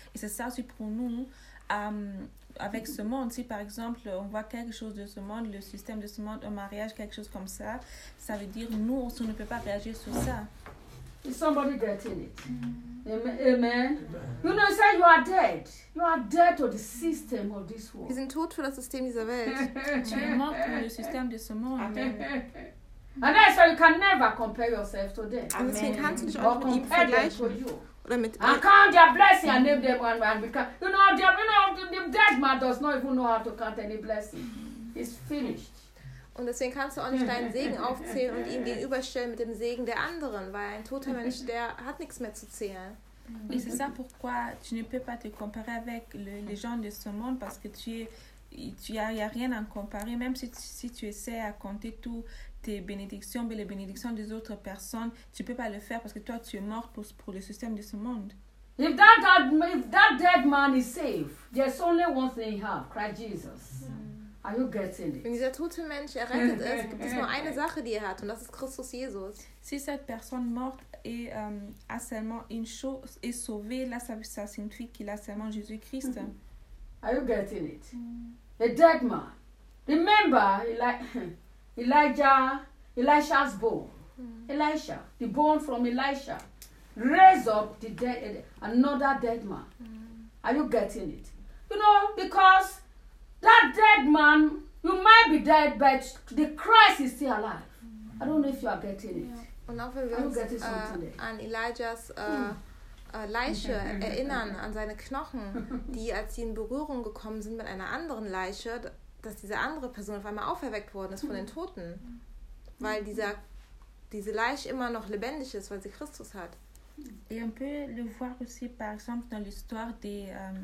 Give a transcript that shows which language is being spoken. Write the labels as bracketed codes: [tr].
[fr] Et c'est ça aussi pour nous, avec ce monde. Si, par exemple, on voit quelque chose de ce monde, le système de ce monde, un mariage, quelque chose comme ça, ça veut dire que nous, on ne peut pas réagir sur ça. [en] Is somebody getting it? Amen. Amen. You know, he said you are dead. You are dead to the system of this world. [de] Isn't tot für das System dieser Welt. [fr] Tu es mort pour le système de ce monde. [en] Amen. And then he said you can never compare yourself to them. Amen. [de] Deswegen kannst du dich auch nicht vergleichen. Oder mit [en] I count their blessing and name them one by one. You know, the dead man does not even know how to count any blessing. It's finished. [de] Und deswegen kannst du auch nicht deinen Segen aufzählen und ihm gegenüberstellen mit dem Segen der anderen, weil ein toter Mensch, der hat nichts mehr zu zählen. [fr] Et c'est ça pourquoi tu ne peux pas te comparer avec les gens de ce monde, parce que tu y a rien à comparer, même si tu essaies à compter tout tes bénédictions mais les bénédictions des autres personnes, tu peux pas le faire parce que toi tu es mort pour le système de ce monde. [en] If that dead man is safe, there's only one thing he have, Christ Jesus. Are you getting it? [de] Wenn dieser tote Mensch errettet ist, gibt es nur eine Sache, die er hat, und das ist Christus Jesus. [fr] Si cette personne morte et a seulement une chose est sauvée, là ça signifie qu'il a seulement Jésus Christ. [en] Are you getting it? A dead man. Remember, Elijah's bone. Elisha, the bone from Elisha, raise up the dead, another dead man. Are you getting it? You know, because that dead man, you might be dead, but the Christ is still alive. I don't know if you are getting it. Yeah. [de] Und auch wenn wir uns an Elijahs Leiche erinnern, an seine Knochen, die, als sie in Berührung gekommen sind mit einer anderen Leiche, dass diese andere Person auf einmal auferweckt worden ist von den Toten, weil diese Leiche immer noch lebendig ist, weil sie Christus hat. [fr] Et on peut le voir aussi, par exemple, dans l'histoire des...